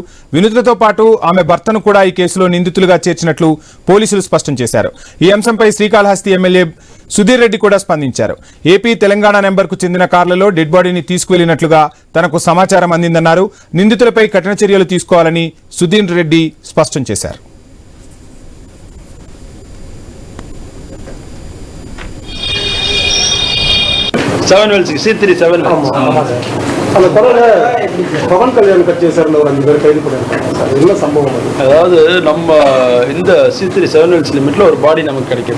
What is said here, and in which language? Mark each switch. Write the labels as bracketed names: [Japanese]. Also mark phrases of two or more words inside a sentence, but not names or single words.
[Telugu] వినుతతో పాటు ఆమె భర్తను కూడా ఈ కేసులో నిందితులుగా చేర్చినట్లు పోలీసులు స్పష్టం చేశారు. ఈ అంశంపై శ్రీకాళహస్తి ఎమ్మెల్యే సుధీర్ రెడ్డి కూడా స్పందించారు. ఏపీ తెలంగాణ నెంబర్కు చెందిన కార్లలో డెడ్ బాడీని తీసుకువెళ్లినట్లుగా తనకు సమాచారం అందిందన్నారు. నిందితులపై కఠిన చర్యలు తీసుకోవాలని సుధీర్ రెడ్డి స్పష్టం చేశారు. [Tamil] பவன் கல்யாணம் கட்சியை சேர்ந்த ஒரு 5 பேர் கைது பண்ணிருக்காங்க. என்ன சம்பவம்? அதாவது நம்ம இந்த C3 7 Wells லிமிட்ல ஒரு பாடி நமக்கு கிடைக்குது.